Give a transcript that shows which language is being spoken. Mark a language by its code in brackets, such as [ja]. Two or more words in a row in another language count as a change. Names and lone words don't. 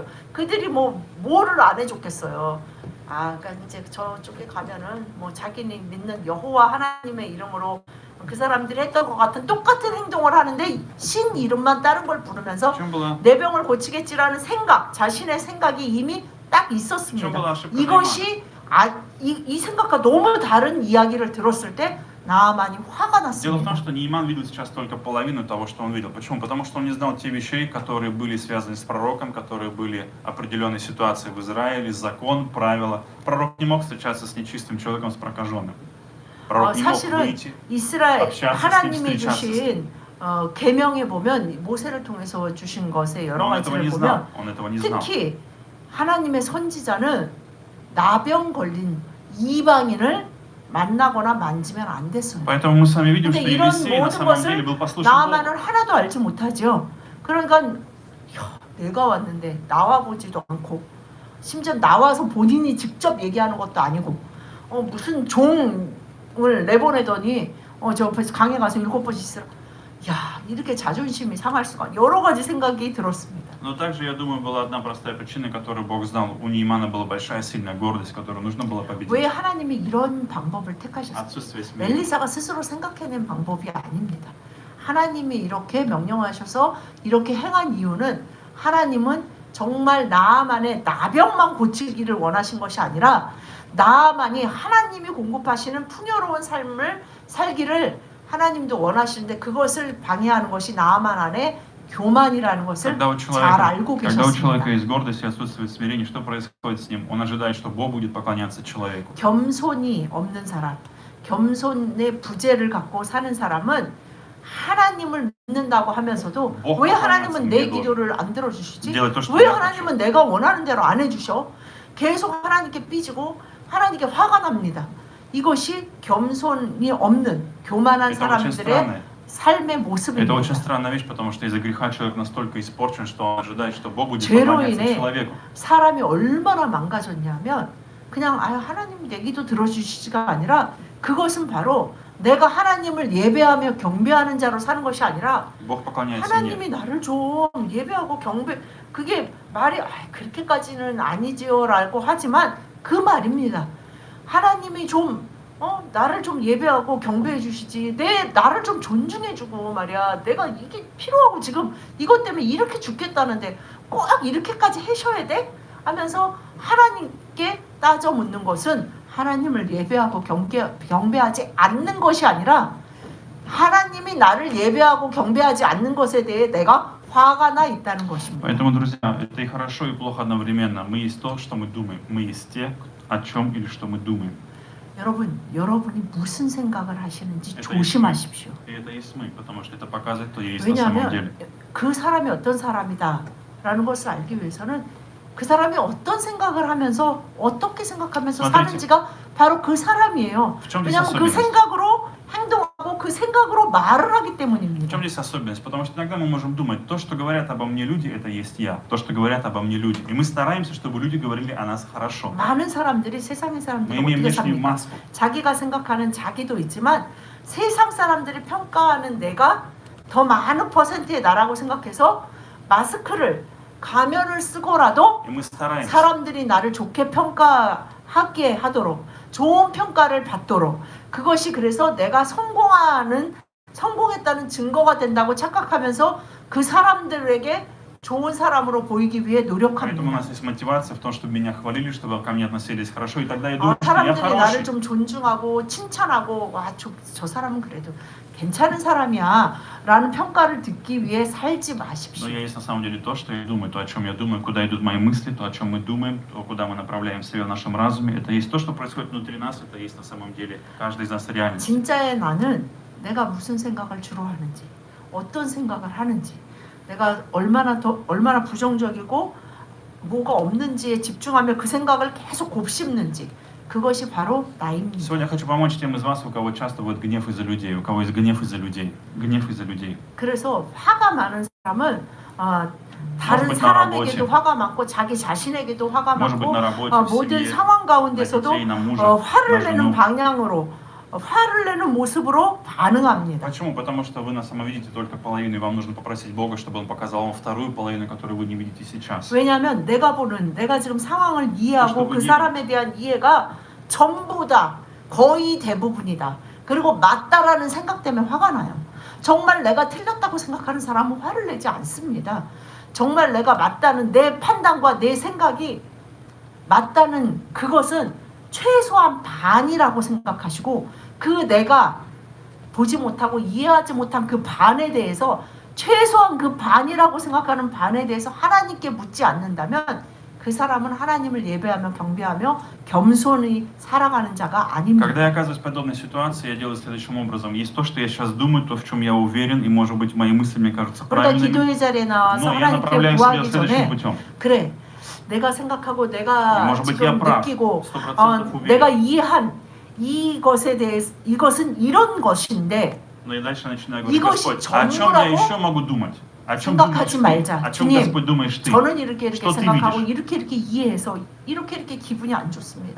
[ko] 그들이 뭐를 안 해줬겠어요. 그러니까 이제 저쪽에 가면은 뭐 자기네 믿는 여호와 하나님의 이름으로 그 사람들이 했던 것 같은 똑같은 행동을 하는데 신 이름만 다른 걸 부르면서 내 병을 고치겠지라는 생각, 자신의 생각이 이미 딱 있었습니다. 이것이 이 생각과 너무 다른 이야기를 들었을 때 나아만이 화가 [ru] Дело в том, [ko] 났습니다. [ru] что Нейман видел сейчас только половину того, что он видел. Почему? Потому что он не знал те вещей, которые были связаны с пророком, которые были определенной ситуацией в Израиле, закон, правила. Пророк не мог встречаться с нечистым человеком, с прокаженным. Пророк не мог [ko] 사실은 [ru] выйти. [ko] 이스라엘 [ru] общаться с ним, [ko] 하나님이 [ru] встречаться с ним. [ko] 주신 계명에 보면 모세를 통해서 주신 것의 [ru] Но [ko] 여러 [ru] он этого не [ko] 가지를 [ru] знал. [ko] 보면 [ru] Он этого не знал. [ko] 특히 하나님의 선지자는 나병 걸린 이방인을 만나거나 만지면 안 됐어요. [ru] Поэтому мы с вами видим, [ko] 근데 [ru] что [ko] 이런 [ru] Елисей на [ko] 모든 [ru] самом деле [ko] 것을 [ru] был послушен Богу. [ko] 나아만은 하나도 알지 못하죠. 그러니까 내가 왔는데 나와보지도 않고 심지어 나와서 본인이 직접 얘기하는 것도 아니고 무슨 종을 내보내더니 저 강에 가서 7번씩 있으라. 야, 이렇게 자존심이 상할 수가. 여러 가지 생각이 들었습니다. [ru] Но также, я думаю, была одна простая причина, которую Бог знал. У Неймана была большая сильная гордость, которую нужно было победить. [ko] 왜 하나님이 이런 방법을 택하셨어요? [ru] Отсутствие смирения. [ko] 엘리사가 스스로 생각해낸 방법이 아닙니다. 하나님이 이렇게 명령하셔서 이렇게 행한 이유는 하나님은 정말 나아만의 나병만 고치기를 원하신 것이 아니라 나아만이 하나님이 공급하시는 풍요로운 삶을 살기를 하나님도 원하시는데 그것을 방해하는 것이 나아만 안에 교만이라는 것을 잘 알고 [ru] Когда у человека [ko] 계셨습니다. [ru] есть гордость и отсутствие смирения, что происходит с ним? Он ожидает, что Бог будет поклоняться человеку. [ko] 겸손이 없는 사람, 겸손의 부재를 갖고 사는 사람은 하나님을 믿는다고 하면서도 왜 하나님은 내 기도를 안 들어주시지? 왜 하나님은 내가 원하는 대로 안 해주셔? 계속 하나님께 삐지고 하나님께 화가 납니다. 이것이 겸손이 없는 교만한 사람들의 삶의 [ru] Это [ko] 모습입니다. [ru] очень странная вещь, потому что из-за греха человек настолько испорчен, что он ожидает, что Бог будет поклоняться [ko] 죄로 [ru] человеку. [ko] 사람이 얼마나 망가졌냐면 그냥 하나님 내 기도 들어주시지가 아니라 그것은 바로 내가 하나님을 예배하며 경배하는 자로 사는 것이 아니라 [ru] Бог поклоняется мне. [ko] 하나님이 나를 좀 예배하고 경배 그게 말이 그렇게까지는 아니지요라고 하지만 그 말입니다. 하나님이 좀 나를 좀 예배하고 경배해 주시지 나를 좀 존중해 주고 말이야 내가 이게 필요하고 지금 이것 때문에 이렇게 죽겠다는데 꼭 이렇게까지 하셔야 돼? 하면서 하나님께 따져 묻는 것은 하나님을 예배하고 경배하지 않는 것이 아니라 하나님이 나를 예배하고 경배하지 않는 것에 대해 내가 화가 나 있다는 것입니다. [ru] Поэтому, друзья, это и хорошо, и плохо одновременно. Мы есть то, что мы думаем. Мы есть те, о чем или что мы думаем. [ko] 여러분이 무슨 생각을 하시는지 조심하십시오. [ru] И это есть мы, потому что это показывает, кто есть на самом деле. [ko] 왜냐하면 그 사람이 어떤 사람이다라는 것을 알기 위해서는 그 사람이 어떤 생각을 하면서 어떻게 생각하면서 사는지가 바로 그 사람이에요. 왜냐하면 그 생각으로 행동하고 그 생각으로 말을 하기 [ru] В [ko] 때문입니다. [ru] чем здесь особенность? Потому что иногда мы можем думать, то, что говорят обо мне люди, это есть я. То, что говорят обо мне люди. И мы стараемся, чтобы люди говорили о нас хорошо. [ko] 많은 사람들이 세상의 [ru] Мы [ko] 사람들이 [ru] имеем [ko] 어떻게 [ru] внешнюю [ko] 삽니까? [ru] маску. [ko] 자기가 생각하는 자기도 있지만 세상 사람들이 평가하는 내가 더 많은 퍼센트의 나라고 생각해서 마스크를 가면을 쓰고라도 [ru] И мы стараемся. [ko] 사람들이 나를 좋게 평가하게 하도록 좋은 평가를 받도록 그것이 그래서 내가 성공했다는 증거가 된다고 착각하면서 그 사람들에게 좋은 사람으로 보이기 위해 [ru] Поэтому у [ko] 노력합니다. [ru] нас есть мотивация в том, чтобы меня хвалили, чтобы ко мне относились хорошо. И тогда я думаю, что я [ko] 사람들이 나를 [ru] хороший. [ko] 좀 존중하고 칭찬하고 저 사람은 그래도 괜찮은 사람이야 라는 평가를 듣기 위해 살지 [ru] Но [ko] 마십시오. [ru] я есть на самом деле то, что я думаю, то, о чем я думаю, куда идут мои мысли, то, о чем мы думаем, то, куда мы направляем себя в нашем разуме. Это есть то, что происходит внутри нас, это есть на самом деле каждый из нас реальность. [ko] 진짜의 나는 내가 무슨 생각을 주로 하는지 어떤 생각을 하는지 내가 얼마나 부정적이고 뭐가 없는지에 집중하며 그 생각을 계속 곱씹는지 그것이 바로 나입니다. [ru] Сегодня я хочу помочь тем из вас, у кого часто будет гнев из-за людей, у кого есть гнев из-за людей, гнев из-за людей. [ko] 그래서 화가 많은 사람은 다른 [ru] быть, на [ko] 사람에게도 [ru] работе. [ko] 화가 많고 자기 자신에게도 화가 [ru] Может быть, [ko] 많고 [ru] на работе, в [ko] 모든 [ru] семье, [ko] 상황 [ru] на [ko] 가운데서도 [ru] детей, на мужа, [ko] 화를 [ru] на [ko] 내는 [ru] жену. [ko] 방향으로 화를 내는 모습으로 반응합니다. [ru] Почему? Потому что вы на самом видите только половину, и вам нужно попросить Бога, чтобы Он показал вам вторую половину, которую вы не видите сейчас. [ko] 왜냐하면 내가 지금 상황을 이해하고 그 그것도 사람에 대한 이해가 전부다, 거의 대부분이다. 그리고 맞다라는 생각 때문에 화가 나요. 정말 내가 틀렸다고 생각하는 사람은 화를 내지 않습니다. 정말 내가 맞다는 내 판단과 내 생각이 맞다는 그것은 최소한 반이라고 생각하시고 그 내가 보지 못하고 이해하지 못한 그 반에 대해서 최소한 그 반이라고 생각하는 반에 대해서 하나님께 묻지 않는다면 그 사람은 하나님을 예배하며 경배하며 겸손히 살아가는 자가 아닙니다. [ru] Когда я оказываюсь в подобной ситуации, я делаю следующим образом. Есть то, что я сейчас думаю, то, в чем я уверен, и, может быть, мои мысли мне кажутся [ko] 그러니까 [ru] правильными. [ko] 기도의 자리에 나와서 [ru] Но я [ko] 하나님께 [ru] направляю себя [ko] 구하기 [ru] следующим [ko] 전에 [ru] путем. [ko] 그래 내가 생각하고 내가 [ru] Может быть, я [ko] 지금 [ru] прав. [ko] 느끼고 [ru] 100% уверен. [ko] 내가 이해한 이것에 대해서 이것은 이런 것인데 [ru] Но я дальше начинаю говорить: [ko] 이것이 [ru] Господь, о чем я [ko] 전부라고 [ru] еще могу думать? О чем думаешь [ko] 생각하지 [ru] ты? [ko] 말자. [ru] О чем, [ko] 주님, [ru] Господь, думаешь ты? [ko] 저는 이렇게 [ru] что ты [ko] 생각하고 [ru] видишь? [ko] 이렇게 이해해서 이렇게 기분이 안 좋습니다.